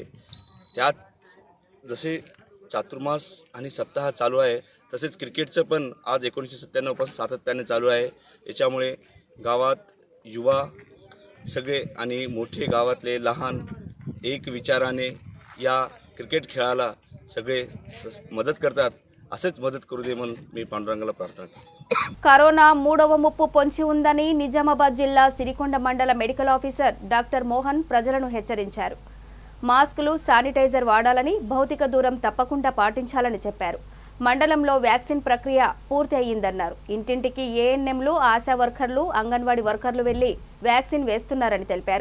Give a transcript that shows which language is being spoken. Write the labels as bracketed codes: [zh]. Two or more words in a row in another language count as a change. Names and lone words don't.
[mr] त्यात जसे चातुर्मास आणि सप्ताह चालू आहे तसेच क्रिकेटचं पण आज 1997 पासून सातत्याने चालू आहे. याच्यामुळे गावात युवा सगळे आणि मोठे गावातले लहान एक विचाराने या क्रिकेट खेळाला सगळे मदत करतात. [te] అసెస్ మద్దతు కరుదేమని మీ పాండురంగల ప్రార్థన. కరోనా మూడవ ముప్పు పొంచి ఉందని నిజామాబాద్ జిల్లా సిరికొండ మండల మెడికల్ ఆఫీసర్ డాక్టర్ మోహన్ ప్రజలను హెచ్చరించారు. మాస్కులు, శానిటైజర్ వాడాలని, భౌతిక దూరం తప్పకుండా పాటించాలని చెప్పారు. మండలంలో వ్యాక్సిన్ ప్రక్రియ పూర్తి అయ్యిందన్నారు. ఇంటింటికి ఏఎన్ఎంలు, ఆశా వర్కర్లు, అంగన్వాడీ వర్కర్లు వెళ్లి వ్యాక్సిన్ వేస్తున్నారని తెలిపారు.